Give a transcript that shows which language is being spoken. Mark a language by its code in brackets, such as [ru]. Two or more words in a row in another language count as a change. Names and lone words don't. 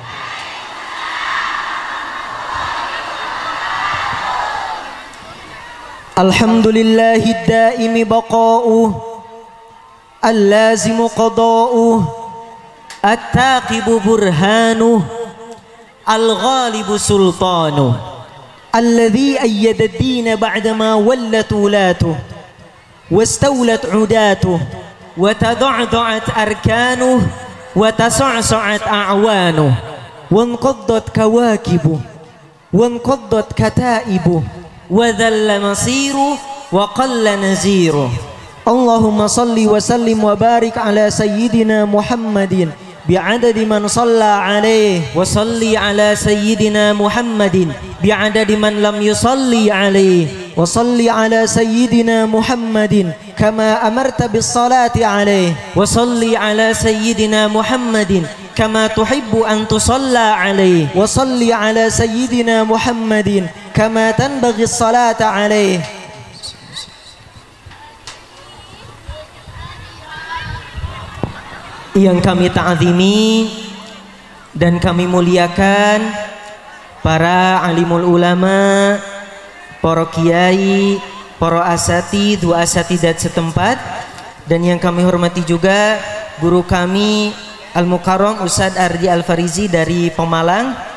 [ar] الحمد لله الدائم بقاؤه، اللازم قضاؤه، الثاقب برهانه، الغالب sultanuh, الذي أيد الدين بعدما ولت ولاته، واستولت عداته، وتضعضعت أركانه، وتزعزعت أعوانه، وانقضت كواكبه، وانقضت كتائبه، وضل مسيره، وقل نصيره. اللهم صل وسلم وبارك على سيدنا محمد بعدد من صلى عليه، وصل على سيدنا محمد بعدد من لم يصل عليه، وصل على سيدنا محمد كما أمرت بالصلاة عليه، وصل على سيدنا محمد كما تحب أن يصلى عليه، وصل على سيدنا محمد كما تنبغي الصلاة عليه. [id] Yang kami ta'zimi dan kami muliakan para [ar] عالم العلماء, [id] para kiai, para [ar] أساتيذ وأستاذات [id] setempat, dan yang kami hormati juga guru kami Al-Mukarram Ustadz Ardi Al-Farizi dari Pemalang.